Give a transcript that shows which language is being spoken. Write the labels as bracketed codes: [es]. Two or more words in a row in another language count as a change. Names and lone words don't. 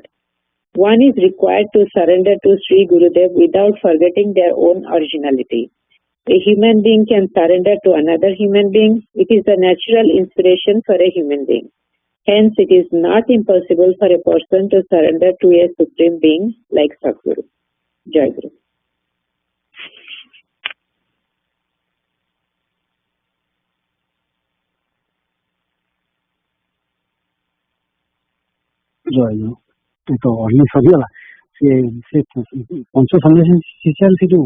[en] One is required to surrender to Sri Gurudev without forgetting their own originality. A human being can surrender to another human being. It is the natural inspiration for a human being. Hence, it is not impossible for a person to surrender to a supreme being like Sadguru. [hi] जय गुरु. [or] ଜୟ ଗୁରୁ ତ ଅହିଂ ସରିଗଲା ସେ ପଞ୍ଚ ସନ୍ନ୍ୟାସୀ ସେ ଯୋଉ